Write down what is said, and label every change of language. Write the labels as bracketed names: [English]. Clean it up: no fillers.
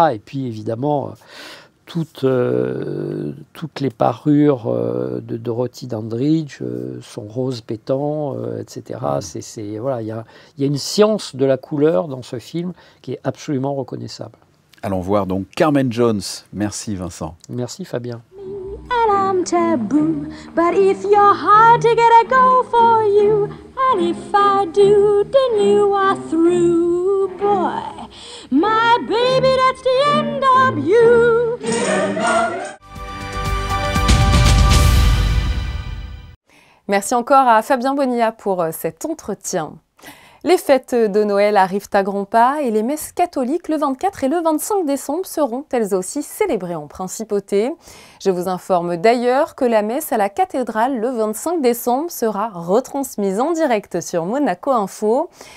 [French] Et puis, évidemment, toutes les parures de Dorothy Dandridge sont roses pétants, etc. Voilà, il y a une science de la couleur dans ce film qui est absolument reconnaissable. Allons voir donc Carmen Jones. Merci Vincent. Merci Fabien. [English] And I'm taboo, but if you're hard to get, I go for you. And if I do, then you are through, boy. My baby, that's the end of you. [French] Merci encore à Fabien Bonilla pour cet entretien. Les fêtes de Noël arrivent à grands pas et les messes catholiques le 24 et le 25 décembre seront elles aussi célébrées en principauté. Je vous informe d'ailleurs que la messe à la cathédrale le 25 décembre sera retransmise en direct sur Monaco Info.